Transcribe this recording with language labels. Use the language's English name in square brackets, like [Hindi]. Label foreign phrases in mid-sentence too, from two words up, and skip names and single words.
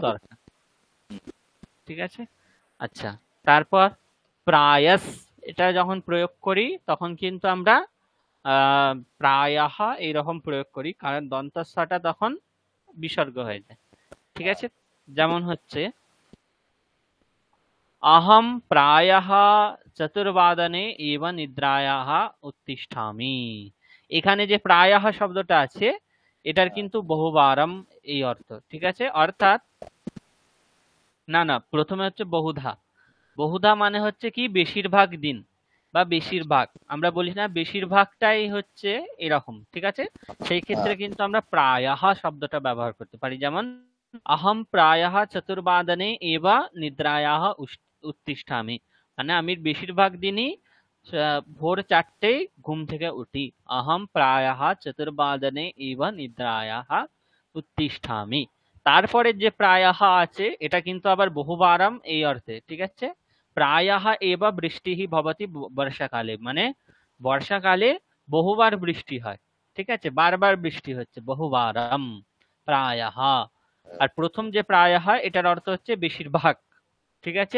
[Bangla] দরকার, ঠিক আছে। আচ্ছা, তারপর প্রায়স, এটা যখন প্রয়োগ করি তখন কিন্তু আমরা প্রায়ঃ এইরকম প্রয়োগ করি, কারণ দন্তস্বটা তখন বিসর্গ হয়ে যায়, ঠিক আছে। যেমন হচ্ছে [Sanskrit] अहम प्रायः চতুর্বাদনে এব নিদ্রায়াः উত্তিষ্ঠামি। [Bangla] এখানে যে প্রায়ः শব্দটা আছে এটার হ্যাঁ, কিন্তু বহুবারম এই অর্থ, ঠিক আছে। অর্থাৎ না না, প্রথমে হচ্ছে বহুধা। বহুধা মানে হচ্ছে কি বেশিরভাগ দিন বা বেশিরভাগ, আমরা বলি না বেশিরভাগটাই হচ্ছে এরকম, ঠিক আছে। সেই ক্ষেত্রে হ্যাঁ, কিন্তু আমরা প্রায়ः শব্দটা ব্যবহার করতে পারি, যেমন [Sanskrit] अहम प्रायः चतुर्वादने एव निद्रायाः उत्तिष्ठामि, [Bangla] মানে আমি বেশিরভাগ দিনই ভোর 4টেয় ঘুম থেকে উঠি। [Sanskrit] अहम प्रायः चतुर्वादने एव निद्रायाः उत्तिष्ठामि। [Bangla] তারপরে যে প্রায়ः আছে এটা কিন্তু আবার বহুবারম এই অর্থে, ঠিক আছে। [Sanskrit] প্রায়ः এব বৃষ্টিः ভবতি বর্ষাকালে, [Bangla] মানে বর্ষাকালে বহুবার বৃষ্টি হয়, ঠিক আছে, বারবার বৃষ্টি হচ্ছে, [Sanskrit] বহুবারম প্রায়ः। [Bangla] আর প্রথম যে প্রায়ः এটার অর্থ হচ্ছে বেশিরভাগ, ঠিক আছে।